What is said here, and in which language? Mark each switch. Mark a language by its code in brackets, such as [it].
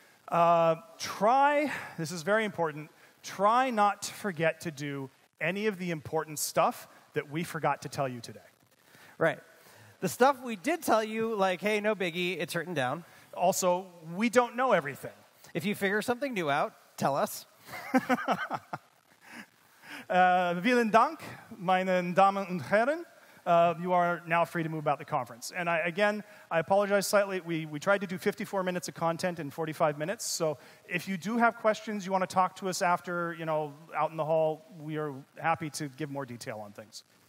[en] This is very important, try not to forget to do any of the important stuff that we forgot to tell you today. Right. The stuff we did tell you, like, hey, no biggie, it's written down. Also, we don't know everything. If you figure something new out, tell us. [de] Vielen Dank, meine Damen und Herren. [en] You are now free to move about the conference. And I apologize slightly. We tried to do 54 minutes of content in 45 minutes. So if you do have questions, you want to talk to us after, out in the hall, we are happy to give more detail on things.